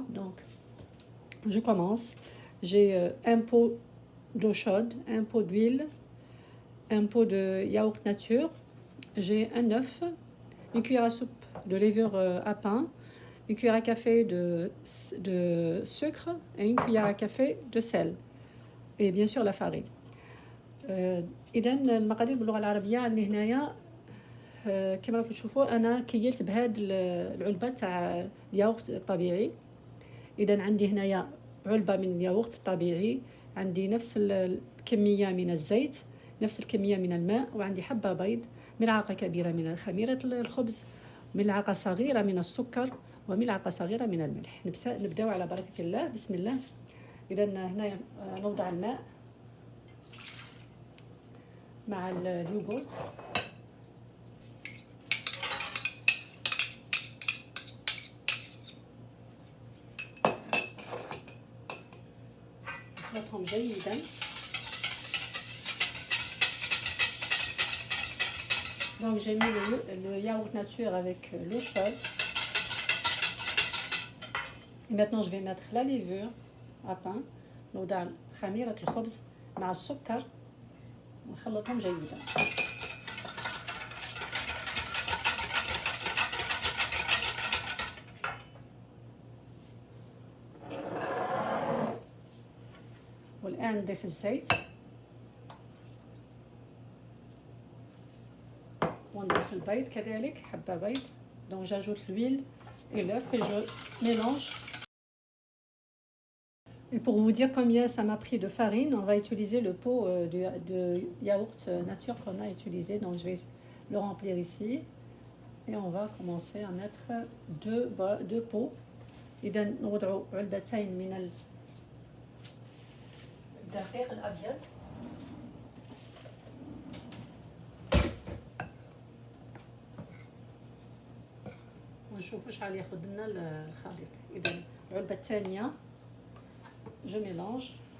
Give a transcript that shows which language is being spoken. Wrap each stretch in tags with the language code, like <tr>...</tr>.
<fr>Donc, je commence. J'ai un pot d'eau chaude, un pot d'huile, un pot de yaourt nature. J'ai un œuf, une cuillère à soupe de levure à pain, une cuillère à café de sucre et une cuillère à café de sel. Et bien sûr la farine.</fr> <ar>إذا المقادير باللغة العربية عندي هنايا كما راكم تشوفوا أنا كيلت بهاد العلبة تاع الياغورت الطبيعي. إذا عندي هنايا علبة من الياغورت الطبيعي، عندي نفس الكمية من الزيت، نفس الكمية من الماء، وعندي حبة بيض، ملعقة كبيرة من خميرة الخبز، ملعقة صغيرة من السكر، وملعقة صغيرة من الملح. نبداو على بركة الله. بسم الله. إذا هنا نوضع الماء مع اليوغورت. نخلطهم جيدا.</ar> <fr>Donc j'ai mis le yaourt nature avec l'eau chaude. Et maintenant je vais mettre la levure à pain.</fr> <ar>نوضع خميرة الخبز مع السكر ونخلطهم جيدا. والآن نضيف الزيت ونضيف البيض كذلك، حبة بيض.</ar> <fr>Donc j'ajoute l'huile et l'œuf et je mélange. Et pour vous dire combien ça m'a pris de farine, on va utiliser le pot de yaourt nature qu'on a utilisé. Donc je vais le remplir ici et on va commencer à mettre deux pots.</fr> <ar>إذا نوضع علبتين من الدقيق الأبيض. ونشوفوا شحال ياخذ لنا الخليط. إذا العلبة الثانية</ar> <fr>je mélange.</fr>